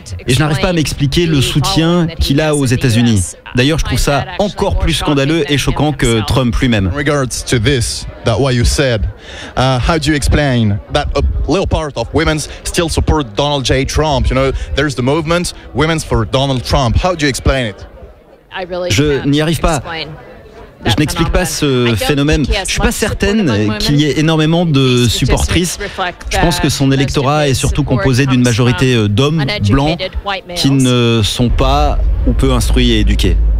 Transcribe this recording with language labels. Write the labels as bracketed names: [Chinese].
[French] Et je n'arrive pas à m'expliquer le soutien qu'il a aux États-Unis. D'ailleurs, je trouve ça encore plus scandaleux et choquant que Trump lui-même. [English] In regards to this, that what you said, how do you explain that a little part of women still support Donald J. Trump? You know, there's the movement, Women's for Donald Trump. How do you explain it? [French] Je n'y arrive pas. Je n'explique pas ce phénomène. Je ne suis pas certaine qu'il y ait énormément de supportrices. Je pense que son électorat est surtout composé d'une majorité d'hommes blancs qui ne sont pas ou peu instruits et éduqués.